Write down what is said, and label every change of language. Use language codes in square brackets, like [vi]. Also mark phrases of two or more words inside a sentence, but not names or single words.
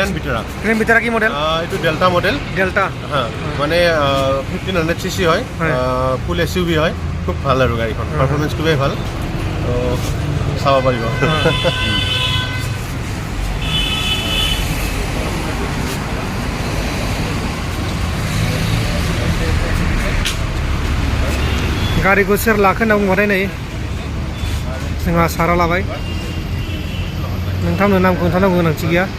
[as] গ্ৰেণ্ড ভিটাৰা গ্ৰেণ্ড ভিটাৰা কি মডেল এইটো ডেল্টা মডেল ডেল্টা মানে 1500 সিসি হয় [en] full SUV [as] হয় খুব ভাল আৰু গাড়ীখন পাৰফৰমেন্স খুবেই ভাল তো চাব পাৰিব [brx] गारिखौ सोर लाखो होनना बुंबाथाय नै जोंहा सारा लाबाय नोंथांनो नामखौ खोन्थानांगौ गोनांथि गैया